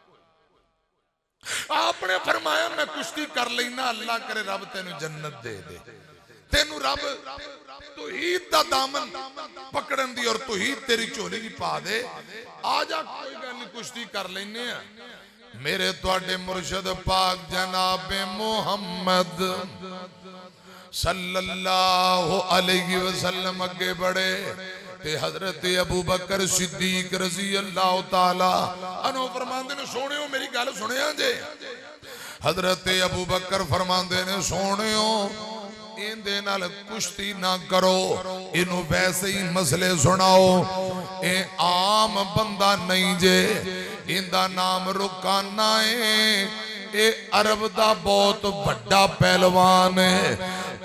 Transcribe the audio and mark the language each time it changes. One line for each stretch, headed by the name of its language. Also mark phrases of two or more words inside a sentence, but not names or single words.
Punjabi: آپ نے فرمایا میں کشتی کر لینا، اللہ کرے رب تینوں جنت دے دے، تینوں رب توحید دا دامن پکڑن دی اور توحید تیری جھولی چ پا دے. آ جا کوئی گل نہیں کشتی کر لینے آ. میرے تہاڈے مرشد پاک جناب محمد
Arabic: صلى الله عليه وسلم
Punjabi: اگے بڑھے تے حضرت ابو بکر صدیق
Arabic: رضي الله تعالى عنه
Punjabi: فرماندے نے سوہنیو میری گل سنیا جے. حضرت ابو بکر فرماندے نے سوہنیو ایندے نال کشتی نہ کرو، اینوں ویسے ہی مسئلے سناؤ، اے عام بندہ نہیں جے، ایندا نام رکانہ ہے، اے عرب دا بہت وڈا پہلوان ہے.